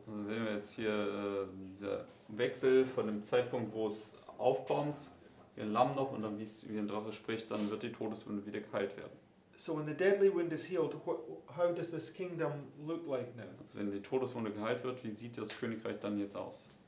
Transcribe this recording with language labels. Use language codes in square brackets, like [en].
[de] Also sehen wir jetzt hier dieser Wechsel von dem Zeitpunkt, wo es aufkommt, wie ein Lamm noch, und dann wie ein Drache spricht, dann wird die Todeswunde wieder geheilt werden. [en] So when the deadly wound is healed, how does this kingdom look like now? [de] Also wenn die Todeswunde geheilt wird, wie sieht das Königreich dann jetzt aus?